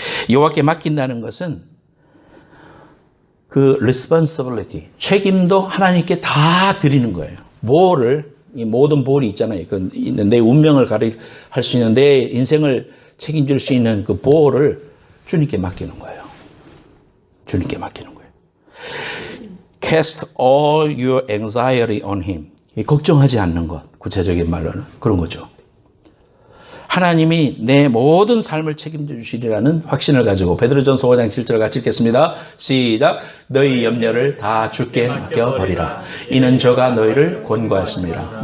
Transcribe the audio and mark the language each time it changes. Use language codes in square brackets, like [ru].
[ko] 여호와께 맡긴다는 것은 그 responsibility, 책임도 하나님께 다 드리는 거예요. 이 모든 보울이 있잖아요. 내 운명을 할 수 있는, 내 인생을 책임질 수 있는 그 보울을 주님께 맡기는 거예요. 주님께 맡기는 거예요. [en] Cast all your anxiety on him. [ko] 걱정하지 않는 것, 구체적인 말로는 그런 거죠. 하나님이 내 모든 삶을 책임져 주시리라는 확신을 가지고 베드로전서 5장 7절 같이 읽겠습니다. 시작. 너희 염려를 다 주께 맡겨버리라. 이는 저가 너희를 권고하십니다.